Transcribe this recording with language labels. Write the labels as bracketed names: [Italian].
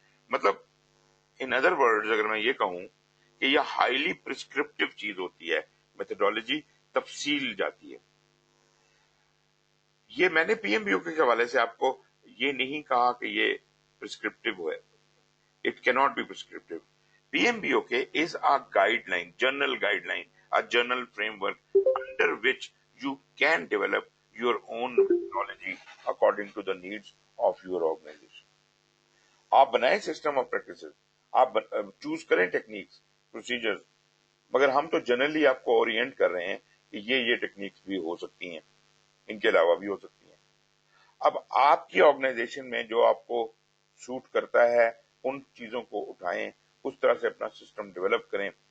[Urdu] مطلب in other words اگر میں یہ کہوں کہ یہ ہائیلی پرسکرپٹیو چیز ہوتی ہے، میتھڈالوجی تفصیل جاتی ہے. یہ میں نے پی ایم بی او کے حوالے سے آپ کو یہ نہیں کہا کہ یہ پرسکرپٹیو ہے، اٹ کی not be پرسکرپٹیو. [English] P M B O K is a guideline, general guideline, a general framework under which you can develop your own methodology according to the needs of your organization. [Urdu] آپ بنائیں system of practices, آپ choose کریں techniques, procedures, مگر ہم تو generally آپ کو Orient کر رہے ہیں کہ یہ ٹیکنیکس بھی ہو سکتی ہیں، ان کے علاوہ بھی ہو سکتی ہیں. اب آپ کی آرگنائزیشن میں جو آپ کو سوٹ کرتا ہے ان چیزوں کو اٹھائیں، اس طرح سے اپنا سسٹم ڈیولپ کریں.